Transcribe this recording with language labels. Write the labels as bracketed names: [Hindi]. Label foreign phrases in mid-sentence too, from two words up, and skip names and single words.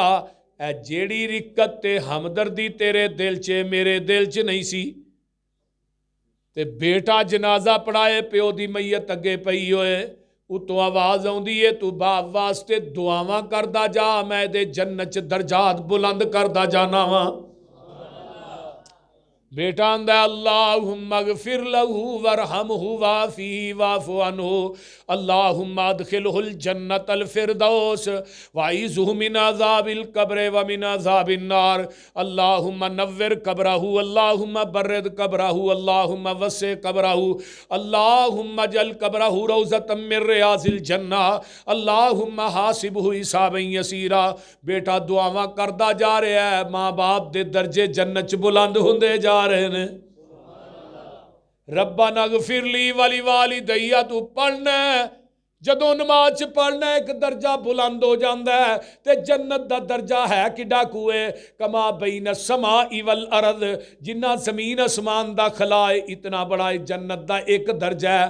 [Punjabi] اے جیہڑی رقت تے ہمدردی تیرے دل چ میرے دل چ نہیں سی، تے بیٹا جنازہ پڑھائے پیو دی میت اگے پئی ہوئے، اتوں آواز آؤندی ہے، تو باپ واسطے دعاواں کردا جا، میں دے جنت چ درجات بلند کردا جانا واں. بیٹا آندا [Arabic] اللهم اغفر له وارحمه وعافه واعف عنه اللهم أدخله الجنة الفردوس وأعذه من عذاب القبر ومن عذاب النار اللهم نور قبره اللهم برد قبره اللهم وسع قبره اللهم اجعل قبره روضة من رياض الجنة اللهم حاسبه حسابا يسيرا. [Punjabi] بیٹا دعاواں کردا جا رہا ہے، ماں باپ دے درجے جنت چ بلند ہندے جا رہے نے. [Arabic] ربنا اغفر لي ولوالدي [Punjabi] تو پڑھنا جدوں نماز چ پڑھنا اک درجہ بلند ہو جاتا ہے. تے جنت دا درجہ ہے کڈا کوئے [Arabic] كما بين السماء والأرض, [Punjabi] جنا زمین آسمان دا خلا ہے اتنا بڑا جنت دا اک درجہ ہے.